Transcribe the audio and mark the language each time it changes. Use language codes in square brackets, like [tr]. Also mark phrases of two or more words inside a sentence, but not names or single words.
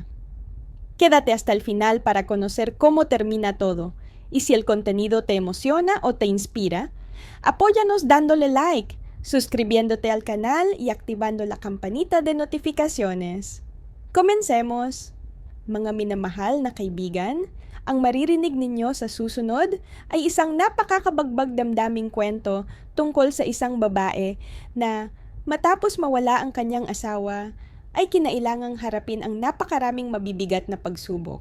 [es] Quédate hasta el final para conocer cómo termina todo, y si el contenido te emociona o te inspira, apóyanos dándole like, suscribiéndote al canal y activando la campanita de notificaciones. Comencemos! [tl] Mga minamahal na kaibigan, ang maririnig ninyo sa susunod ay isang napakakabagbag damdaming kwento tungkol sa isang babae na matapos mawala ang kanyang asawa, ay kinailangang harapin ang napakaraming mabibigat na pagsubok.